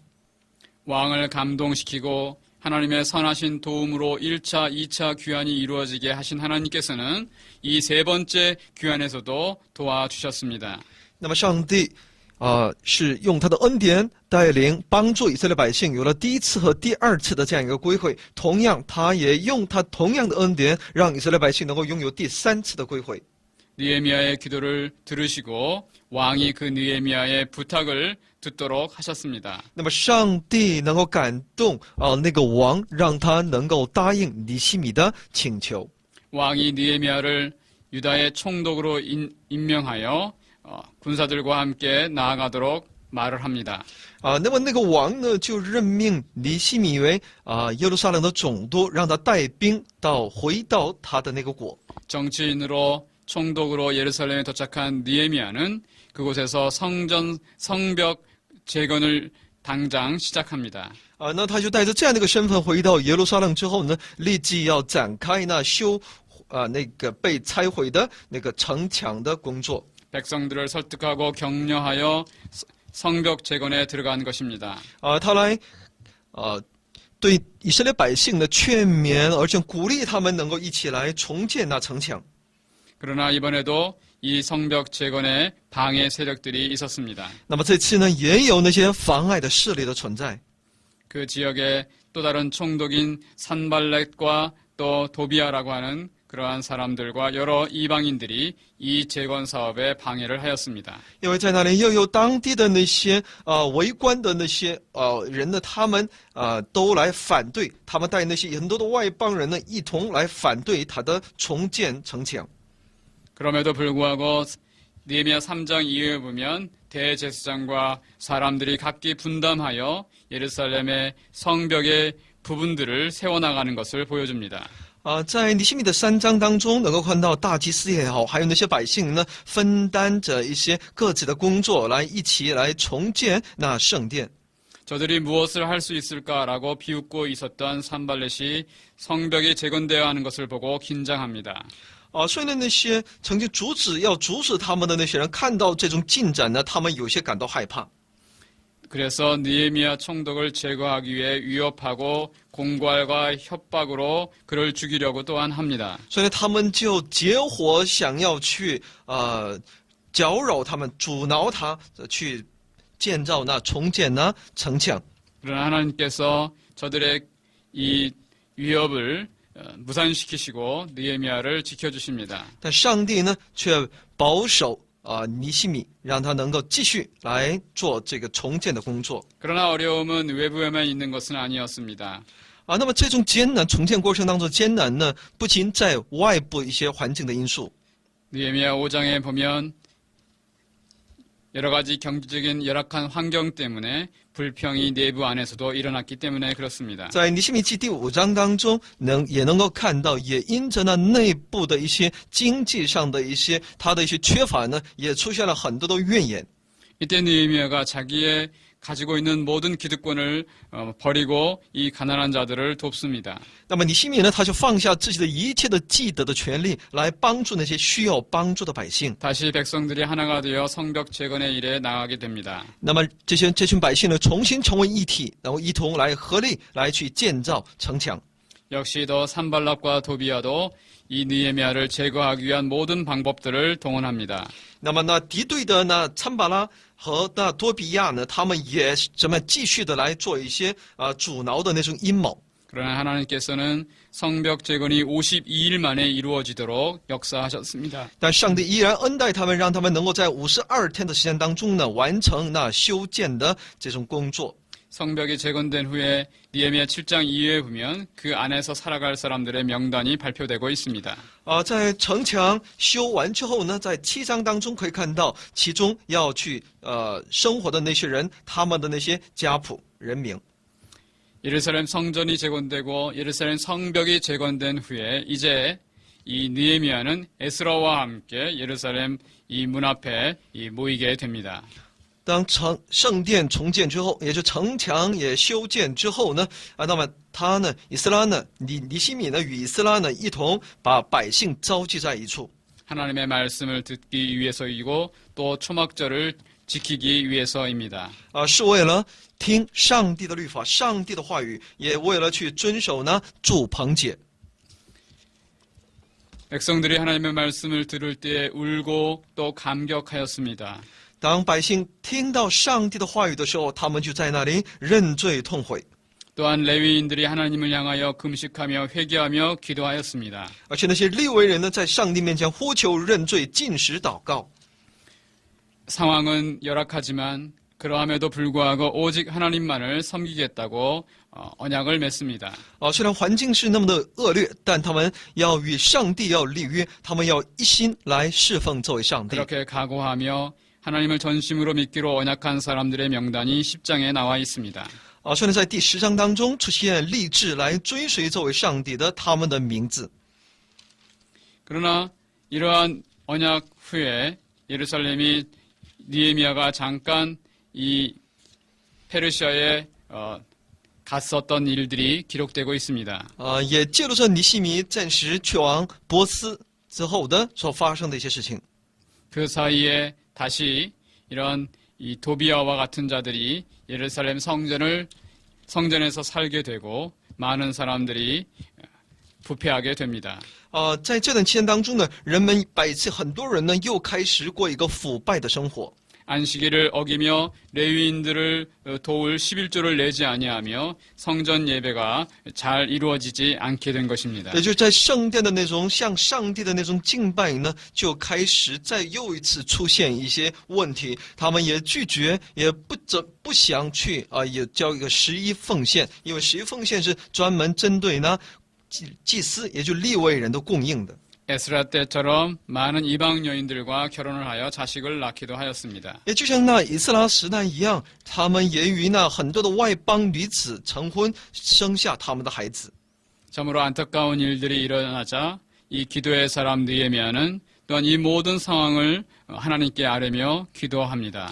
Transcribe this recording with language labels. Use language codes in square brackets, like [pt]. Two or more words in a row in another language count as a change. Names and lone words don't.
[ko] 왕을 감동시키고 하나님의 선하신 도움으로 1차, 2차 귀환이 이루어지게 하신 하나님께서는 이 세 번째 귀환에서도 도와주셨습니다. [zh] 那么上帝是用他的恩典带领帮助以色列百姓有了第1次和第2次的这样一个归回，同样他也用他同样的恩典让以色列百姓能够拥有第3次的归回。 [ko] 느헤미야의 기도를 들으시고 왕이 그 느헤미야의 부탁을 듣도록 하셨습니다. [zh] 那么上帝能够感动那个王，让他能够答应尼希米的请求。 [ko] 왕이 느헤미야를 유다의 총독으로 임명하여 군사들과 함께 나아가도록 말을 합니다. [zh] 那么那个王呢，就任命尼希米为耶路撒冷的总督，让他带兵回到他的那个国。 [ko] 정치인으로 총독으로 예루살렘에 도착한 느헤미야는 그곳에서 성벽 재건을 당장 시작합니다. [zh] 那他就带着这样的一个身份回到耶路撒冷之后呢，立即要展开那那个被拆毁的那个城墙的工作。 [ko] 백성들을 설득하고 격려하여 성벽 재건에 들어간 것입니다. [zh] 他来对以色列百姓的劝勉，而且鼓励他们能够一起来重建那城墙。 [ko] 그러나 이번에도 이 성벽 재건에 방해 세력들이 있었습니다. [zh] 那么这次呢，也有那些妨碍的势力的存在。 [ko] 그 지역의 또 다른 총독인 산발렛과 또 도비아라고 하는 그러한 사람들과 여러 이방인들이 이 재건 사업에 방해를 하였습니다. [zh] 因为在那里又有当地的那些围观的那些人呢，他们都来反对，他们带那些很多的外邦人呢，一同来反对他的重建城墙。 [ko] 그럼에도 불구하고 느헤미야 3장 이후에 보면 대제사장과 사람들이 각기 분담하여 예루살렘의 성벽의 부분들을 세워나가는 것을 보여줍니다. [zh] 在尼希米的3章当中，能够看到大祭司也好，还有那些百姓呢，分担着一些各自的工作，来一起来重建那圣殿。 [ko] 저들이 무엇을 할 수 있을까라고 비웃고 있었던 산발렛이 성벽이 재건되어야 하는 것을 보고 긴장합니다. [zh] 所以呢，那些曾经要阻止他们的那些人，看到这种进展呢，他们有些感到害怕。 [ko] 그래서 느헤미야 총독을 제거하기 위해 위협하고 공갈과 협박으로 그를 죽이려고 또한 합니다. [zh] 所以呢，他们就结伙想要去搅扰他们，阻挠他去建造重建城墙。 [ko] 그러나 하나님께서 저들의 이 위협을 무산시키시고 느헤미야를 지켜주십니다. [zh] 但上帝呢，却保守尼希米，让他能够继续来做这个重建的工作。 [ko] 그러나 어려움은 외부에만 있는 것은 아니었습니다. [zh] 那么这种艰难重建过程当中艰难呢，不仅在外部一些环境的因素。 [ko] 느헤미야 5장에 보면 여러 가지 경제적인 열악한 환경 때문에 불평이 내부 안에서도 일어났기 때문에 그렇습니다. [zh] 在尼希米记第5章当中，也能够看到，也因着那内部的一些经济上的一些他的一些缺乏呢，也出现了很多的怨言。 [ko] 이때 느헤미야가 자기의 가지고 있는 모든 기득권을 버리고 이 가난한 자들을 돕습니다. [zh] 那么尼希米呢，他就放下自己的一切的既得的权利，来帮助那些需要帮助的百姓。 [ko] 다시 백성들이 하나가 되어 성벽 재건의 일에 나가게 됩니다. [zh] 那么这群百姓呢，重新成为一体，然后一同来合力来去建造城墙。 [ko] 역시 더 산발락과 도비아도 이 느헤미야를 제거하기 위한 모든 방법들을 동원합니다. [zh] 那么呢，敌对的那参巴拉和那多比亚呢，他们也怎么继续的来做一些阻挠的那种阴谋。 [ko] 그러나 하나님께서는 성벽 재건이 52일 만에 이루어지도록 역사하셨습니다. [zh] 但上帝依然恩待他们，让他们能够在52天的时间当中呢，完成那修建的这种工作。 [ko] 성벽이 재건된 후에 느헤미야 7장 2회에 보면 그 안에서 살아갈 사람들의 명단이 발표되고 있습니다. [zh] 在城墙修完之后呢，在7章当中可以看到，其中要去生活的那些人，他们的那些家谱人名。 [ko] 예루살렘 성전이 재건되고 예루살렘 성벽이 재건된 후에 이제 이 느헤미야는 에스라와 함께 예루살렘 이 문 앞에 모이게 됩니다. [zh] 当圣殿重建之后，也就城墙也修建之后呢，那么他呢，以斯拉呢，尼希米呢，与以斯拉呢，一同把百姓召集在一处。 [ko] 하나님의 말씀을 듣기 위해서이고 또 초막절을 지키기 위해서입니다. [zh] 是为了听上帝的律法、上帝的话语，也为了去遵守呢住棚节。 [ko] 백성들이 하나님의 말씀을 들을 때 울고 또 감격하였습니다. [zh] 当百姓听到上帝的话语的时候，他们就在那里认罪痛悔。 [ko] 또한 레위인들이 하나님을 향하여 금식하며 회개하며 기도하였습니다. [zh] 而且那些利未人呢，在上帝面前呼求认罪、禁食祷告。 [ko] 상황은 열악하지만 그러함에도 불구하고 오직 하나님만을 섬기겠다고 언약을 맺습니다. [zh] 虽然环境是那么的恶劣，但他们要与上帝要立约，他们要一心来侍奉作为上帝。 [ko] 그렇게 각오하며 하나님을 전심으로 믿기로 언약한 사람들의 명단이 10장에 나와 있습니다. [zh] 虽然在第10章当中出现立志来追随作为上帝的他们的名字， [ko] 그러나 이러한 언약 후에 예루살렘이 느헤미야가 잠깐 이 페르시아에 갔었던 일들이 기록되고 있습니다. [zh] 也记录着尼希米暂时去往波斯之后的所发生的一些事情。 [ko] 그 사이에 다시 이런 이 도비아와 같은 자들이 예루살렘 성전에서 살게 되고 많은 사람들이 부패하게 됩니다. [zh] 在这段期间当中呢，很多人呢又开始过一个腐败的生活。 [ko] 안식일을 어기며 레위인들을 도울 11조를 내지 아니하며 성전 예배가 잘 이루어지지 않게 된 것입니다. [zh] 也就是在圣殿的那种向上帝的那种敬拜呢，就开始再又一次出现一些问题。他们也拒绝，也不想去也交一个11奉献，因为11奉献是专门针对呢祭司，也就利未人的供应的。 [ko] 에스라 때처럼 많은 이방 여인들과 결혼을 하여 자식을 낳기도 하였습니다. [zh] 也就像那以斯拉时代一样，他们也与那很多的外邦女子成婚，生下他们的孩子。 [ko] 참으로 안타까운 일들이 일어나자 이 기도의 사람 느헤미야는 또한 이 모든 상황을 하나님께 아뢰며 기도합니다.